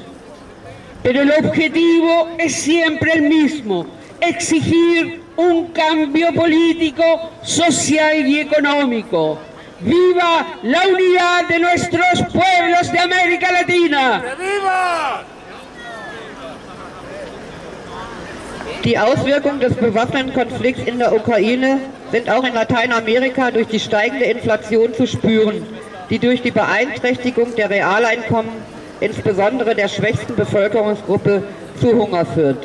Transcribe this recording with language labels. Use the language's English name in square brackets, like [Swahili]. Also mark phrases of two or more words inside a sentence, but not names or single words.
[Spanish] Pero el objetivo es siempre el mismo: exigir un cambio político, social y económico. ¡Viva la unidad de nuestros pueblos de América Latina! ¡Viva! [German] Die Auswirkungen des bewaffneten Konflikts in der Ukraine sind auch in Lateinamerika durch die steigende Inflation zu spüren, die durch die Beeinträchtigung der Realeinkommen, insbesondere der schwächsten Bevölkerungsgruppe, zu Hunger führt.